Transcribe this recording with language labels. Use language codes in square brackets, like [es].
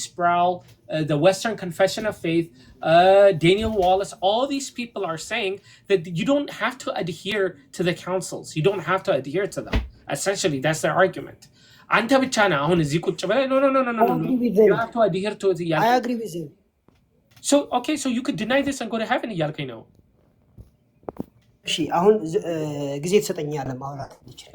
[en] Sproul, the Western Confession of Faith, Daniel Wallace, all these people are saying that you don't have to adhere to the councils. You don't have to adhere to them. Essentially, that's their argument. [am] አንተ ብቻ ነህ አሁን እዚህ ቁጭ ብለህ no. [en] You have to adhere to it. I agree with you. So okay, so you could deny this and go to heaven [am] እያልከኝ ነው። እሺ አሁን ጊዜ ትሰጠኛለህ ማውራት ልችል?